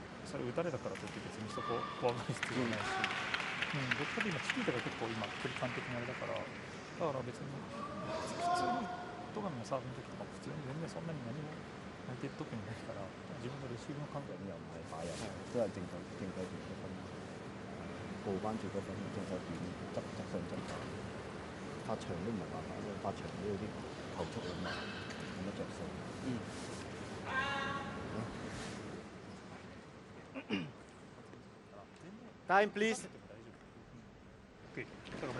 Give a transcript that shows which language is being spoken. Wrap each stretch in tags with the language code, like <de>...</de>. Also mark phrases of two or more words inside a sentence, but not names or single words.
<ja>それ打たれたからといって別にそこ怖がる必要はないし、どっちかというと今チキータが結構今距離感的にあれだから別に普通に戸上のサーブの時とかも普通に全然そんなに何も相手特にないから自分のレシーブの感覚</ja> <yue>又唔係擺入，都係正規段嘅分，報翻住個分正手段執上執下，發長都唔係辦法，因為發長都有啲球速咁慢，冇乜着數。</yue> <en>Time, please.</en> <ja>OK、それこれ。</ja>